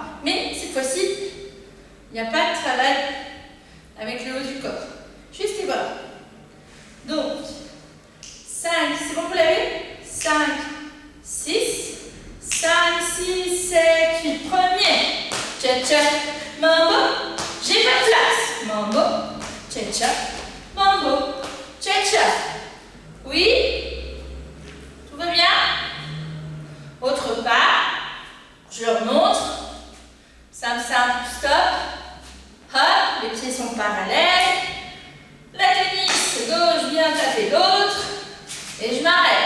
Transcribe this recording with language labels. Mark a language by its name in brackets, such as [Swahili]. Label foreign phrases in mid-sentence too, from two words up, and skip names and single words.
[French] Mais cette fois-ci, il n'y a pas de travail avec le haut du corps. Juste les bras. Donc, 5, c'est bon, vous l'avez? 5, 6, 5, 6, 7, 8. Premier. Cha-cha, mambo. J'ai pas de place. Mambo. Cha-cha, mambo. Cha-cha. Oui. Tout va bien? Autre pas, je leur montre, simple, stop, hop, les pieds sont parallèles, la tennis gauche vient taper l'autre, et je m'arrête.